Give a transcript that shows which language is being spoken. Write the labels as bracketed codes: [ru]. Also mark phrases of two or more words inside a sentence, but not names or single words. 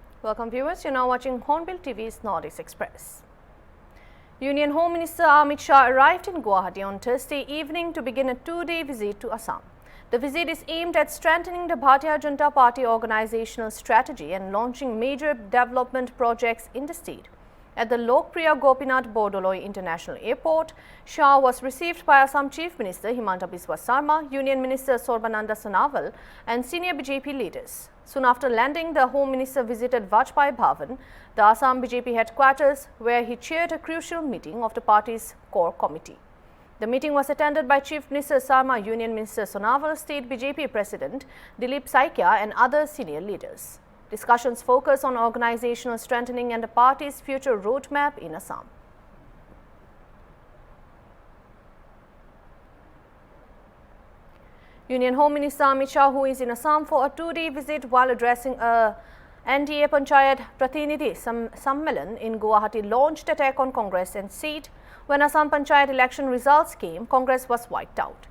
[en] Welcome viewers, you're now watching Hornbill TV's Northeast Express. Union Home Minister Amit Shah arrived in Guwahati on Thursday evening to begin a two-day visit to Assam. The visit is aimed at strengthening the Bharatiya Janata Party organizational strategy and launching major development projects in the state. At the Lokpriya Gopinath Bordoloi International Airport, Shah was received by Assam Chief Minister Himanta Biswa Sarma, Union Minister Sarbananda Sonowal and senior BJP leaders. Soon after landing, the Home Minister visited Vajpayee Bhavan, the Assam BJP headquarters, where he chaired a crucial meeting of the party's core committee. The meeting was attended by Chief Minister Sarma, Union Minister Sonowal, State BJP President Dilip Saikia and other senior leaders. Discussions focus on organizational strengthening and the party's future roadmap in Assam. Union Home Minister Amit Shah, who is in Assam for a two-day visit while addressing a NDA Panchayat Pratinidhi Sammelan in Guwahati, launched attack on Congress and said when Assam Panchayat election results came, Congress was wiped out.